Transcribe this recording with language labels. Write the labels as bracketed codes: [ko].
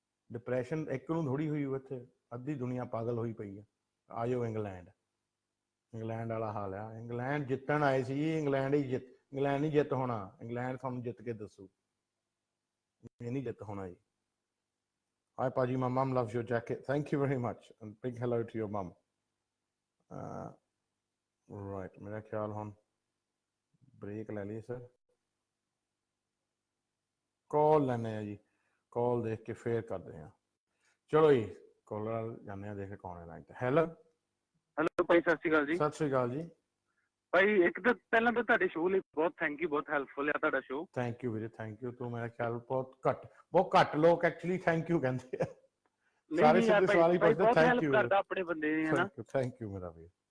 [pa] Depression ਇੱਕ ਨੂੰ ਥੋੜੀ ਹੋਈ ਇੱਥੇ, ਅੱਧੀ ਦੁਨੀਆ ਪਾਗਲ ਹੋਈ ਪਈ ਆ। ਆ ਜਾਓ ਇੰਗਲੈਂਡ ਵਾਲਾ ਹਾਲ ਆ। ਇੰਗਲੈਂਡ ਜਿੱਤਣ ਆਏ ਸੀ, ਇੰਗਲੈਂਡ ਨਹੀਂ ਜਿੱਤ ਹੋਣਾ। ਇੰਗਲੈਂਡ ਤੁਹਾਨੂੰ ਜਿੱਤ ਕੇ ਦੱਸੂ, ਇਹ ਨਹੀਂ ਜਿੱਤ ਹੋਣਾ ਜੀ। [en] Hi Paji, my mom loves your jacket. Thank you very much, and big hello to your mum. [hi] Right, मेरा ख्याल हम ब्रेक ले लिए सर, कॉल लेने हैं जी, कॉल देख के फिर करते हैं। चलो जी, कॉलर जाने हैं, देखे कौन है लाइन पे। [en] hello [pa] ਭਾਈ, ਸਤਿ ਸ਼੍ਰੀ ਅਕਾਲ ਜੀ। ਸਤਿ ਸ਼੍ਰੀ ਅਕਾਲ ਜੀ ਭਾਈ ਇੱਕ ਤਾਂ ਪਹਿਲਾਂ ਤਾਂ ਤੁਹਾਡੇ ਸ਼ੋਅ ਲਈ ਬਹੁਤ ਥੈਂਕ ਯੂ, ਬਹੁਤ ਹੈਲਪਫੁਲ ਆ ਤੁਹਾਡਾ ਸ਼ੋਅ। ਥੈਂਕ ਯੂ ਵੀਰੇ, ਥੈਂਕ ਯੂ। ਤੂੰ ਮੇਰਾ ਖਿਆਲ ਬਹੁਤ ਘੱਟ ਲੋਕ ਐਕਚੁਅਲੀ ਥੈਂਕ ਯੂ ਕਹਿੰਦੇ ਆ। ਸਾਰੇ ਸਿੱਧੇ ਸਵਾਲ ਹੀ ਪੁੱਛਦੇ ਥੈਂਕ ਯੂ ਕਰਦਾ ਆਪਣੇ ਬੰਦੇ ਨੇ, ਹਨਾ। ਥੈਂਕ ਯੂ ਮੇਰਾ ਵੀਰ।